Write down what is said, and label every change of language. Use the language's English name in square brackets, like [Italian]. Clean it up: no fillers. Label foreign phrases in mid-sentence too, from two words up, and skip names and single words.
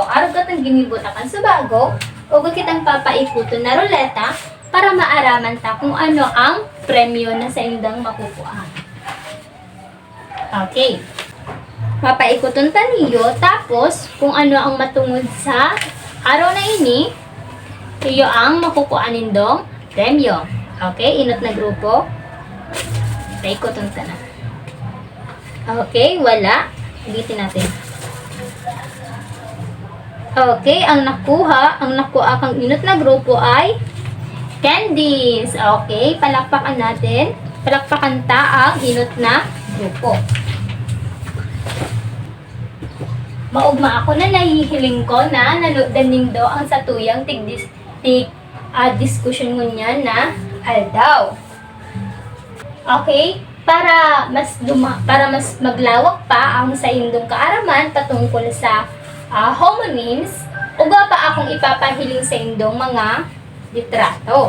[Bikol] Araw katang ginibutakan sa bago, o kitang papaikuton na ruleta para maaraman ta kung ano ang premyo na sa indang makukuha. Okay. Papaikuton ta niyo, tapos kung ano ang matungod sa araw na ini, iyo ang makukuha nindong premyo. Okay, inot na grupo. Try ko itong tanan. [Filipino] Okay, wala. Ulitin natin. [Bikol] Okay, ang nakuha kang inot na grupo ay candies. Okay, [Filipino] palakpakan natin. [Bikol] Palakpakan ta ang inot na grupo. Maugma ako na nahihiling ko na nanudanin do ang satuyang diskusyon ngunyan na aldaw. Okay, para mas maglawak pa ang sa indong kaaraman patungkol sa homonyms, uga pa akong ipapahiling sa indong mga litrato.